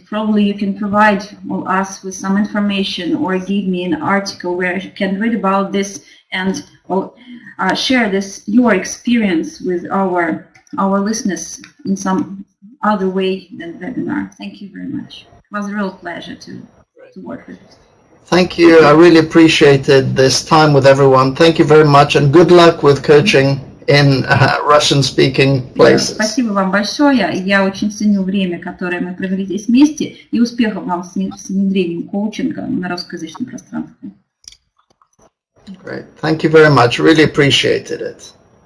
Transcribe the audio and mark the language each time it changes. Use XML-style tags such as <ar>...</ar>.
<en>Probably you can provide us with some information or give me an article where you can read about this and share this your experience with our listeners in some other way than webinar. Thank you very much. It was a real pleasure to work with you. Thank you. I really appreciated this time with everyone. Thank you very much, and good luck with coaching in Russian-speaking places.</en> <ru>Спасибо вам большое. Я очень ценю время, которое мы провели здесь вместе, и успехов вам с внедрением коучинга на русскоязычном пространстве.</ru> <en>Great. Thank you very much. Really appreciated it.</en>